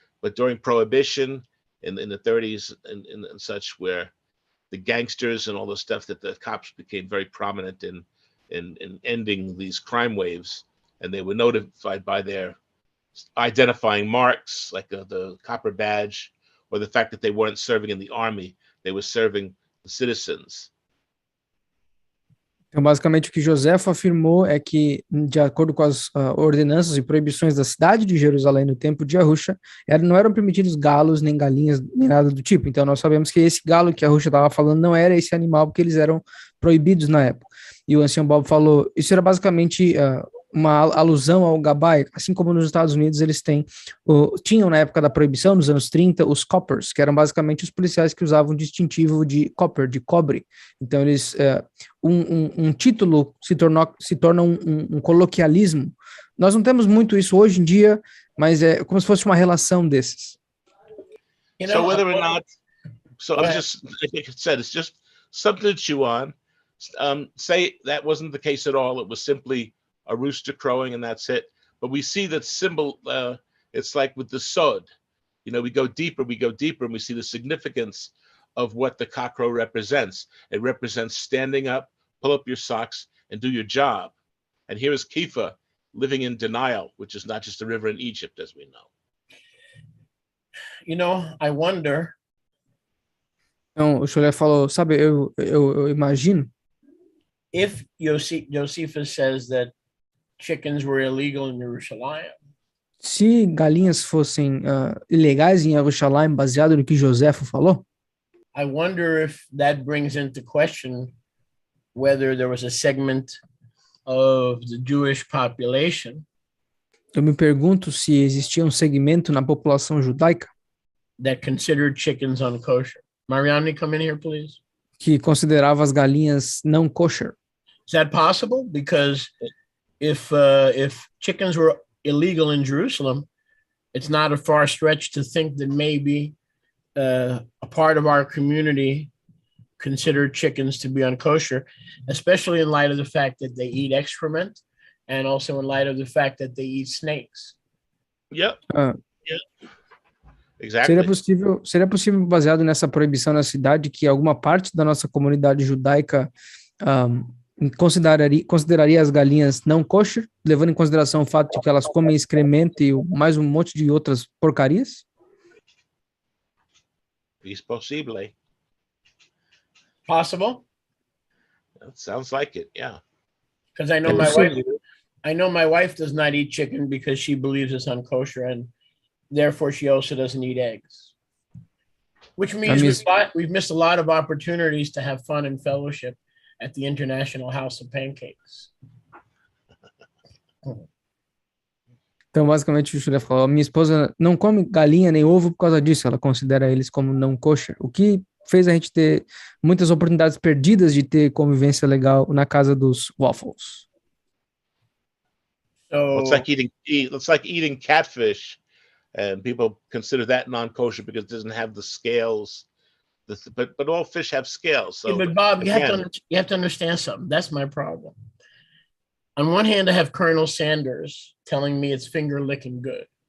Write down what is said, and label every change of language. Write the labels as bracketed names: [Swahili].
[English] But during Prohibition in the 30s and such, where the gangsters and all the stuff, that the cops became very prominent in ending these crime waves, and they were notified by their identifying marks, like the copper badge, or the fact that they weren't serving in the army, they were serving the citizens. [Portuguese] Então, basicamente, o que Joséfo afirmou é que, de acordo com as ordenanças e proibições da cidade de Jerusalém no tempo de Yahusha, não eram permitidos galos, nem galinhas, nem nada do tipo. Então, nós sabemos que esse galo que Yahusha estava falando não era esse animal, porque eles eram proibidos na época. E o ancião Bob falou, isso era basicamente uma alusão ao gabai, assim como nos Estados Unidos eles tinham na época da proibição, nos anos 30, os coppers, que eram basicamente os policiais que usavam distintivo de copper, de cobre. Então eles, um título se torna um coloquialismo. Nós não temos muito isso hoje em dia, mas é como se fosse uma relação desses. [English] So whether or not, I'm just, like I said, it's just something to chew on. Say that wasn't the case at all. It was simply a rooster crowing and that's it. But we see that symbol, it's like with the sod. You know, we go deeper, and we see the significance of what the cockroach represents. It represents standing up, pull up your socks, and do your job. And here is Kifa living in denial, which is not just a river in Egypt, as we know. You know, I wonder. [Portuguese] Então, o Sholem falou, sabe, eu imagino. [English] If Josephus says that chickens were illegal in Jerusalem. [Portuguese] Se galinhas fossem ilegais em Jerusalém, baseado no que Joséfo falou, [English] I wonder if that brings into question whether there was a segment of the Jewish population. [Portuguese] Eu me pergunto se existia segmento na população judaica [English] that considered chickens unkosher. Mariani, come in here, please. [Portuguese] Que considerava as galinhas não kosher. [English] Is that possible? Because if chickens were illegal in Jerusalem, it's not a far stretch to think that maybe a part of our community considered chickens to be unkosher, especially in light of the fact that they eat excrement and also in light of the fact that they eat snakes. Yep. Exactly. [Portuguese] Seria possível, baseado nessa proibição na cidade, que alguma parte da nossa comunidade judaica consideraria as galinhas não kosher, levando em consideração o fato de que elas comem excremento e mais um monte de outras porcarias? [English] It's possible. Possible? It sounds like it, yeah. Because I know my wife does not eat chicken because she believes it's unkosher, and therefore she also doesn't eat eggs. Which means we've missed a lot of opportunities to have fun and fellowship at the International House of Pancakes. [Portuguese] Então, basicamente, o Shulé falou, minha esposa não come galinha nem ovo por causa disso, ela considera eles como não kosher, o que fez a gente ter muitas oportunidades perdidas de ter convivência legal na casa dos waffles. [English] So, it's like eating catfish, and people consider that non-kosher because it doesn't have the scales. But all fish have scales. So, yeah, but Bob, you have to understand something. That's my problem. On one hand, I have Colonel Sanders telling me it's finger licking good.